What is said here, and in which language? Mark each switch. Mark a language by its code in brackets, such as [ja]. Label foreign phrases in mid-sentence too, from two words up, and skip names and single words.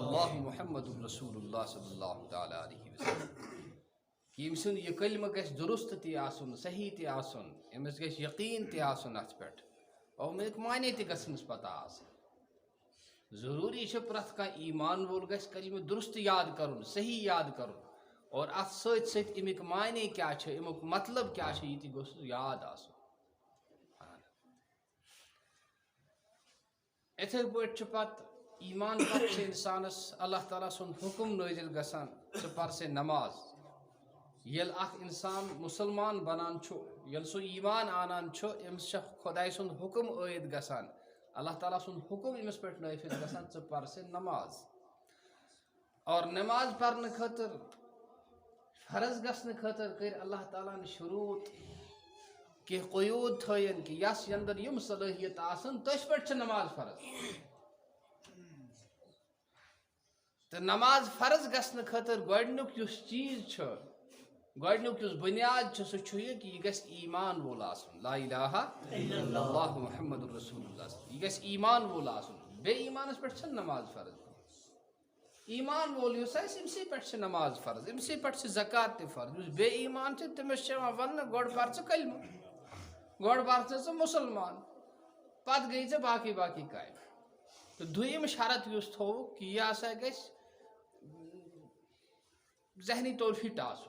[ar] اللہ محمد رسول اللہ صلی اللہ تعالیٰ علیہ وسلم [ks] کہ یم سُنٛد یہ کلمہ گژھِ درست تہ آسُن صحیح تہ آسُن أمس گژھِ یقین تہ آسُن اتھ پٮ۪ٹھ اور امیک معنی تہ گژھنس پتہ آسٕنۍ ضروری چھُ پرٛٮ۪تھ کانٛہہ ایمان وول گژھِ کلمہ درست یاد کرُن صحیح یاد کرُن اور ات ست امیک معنی کیا امیک مطلب کیا یہ تہ گوٚژھ یاد آسُن اتھے پٲٹھۍ پتہٕ ایمان پتہٕ انسانس اللہ تعالیٰ سُنٛد حکم نٲزل گژھان ژٕ پر سے نماز یل اخ انسان مسلمان بنان یل سہ ایمان آنان امس خدائے سند حکم عائد گژھان اللہ تعالیٰ سند حکم امس پہ نافذ گژھان ژٕ پر سے نماز اور نماز پرنے خاطر فرض گھنے خاطر کر اللہ تعالیٰ شروط کہ قیود تھین کہ یس اندر یم صلاحیت آسن تس پہ نماز فرض تو نماز فرض گھنے خاطر گۄڈنیُک یُس چیز گۄڈنیُک یُس بنیاد سہ یہ کہ یہ گژھِ ایمان وول آسُن [ar] لا الہ الا اللہ محمد رسول اللہ [ks] یہ گژھِ ایمان وول آسُن بے ایمانس پہ نماز فرض ایمان وول امسی پہ نماز فرض امسی پہ زکات تہ فرض بے ایمان تمس ون گۄڈ پر کلمہ گۄڈ پر ژٕ مسلمان پتہ گئی ژےٚ باقی کامہِ تو دویم شرط یس تھو کہ یہ ہسا گژھِ ذہنی طور فٹ آسن.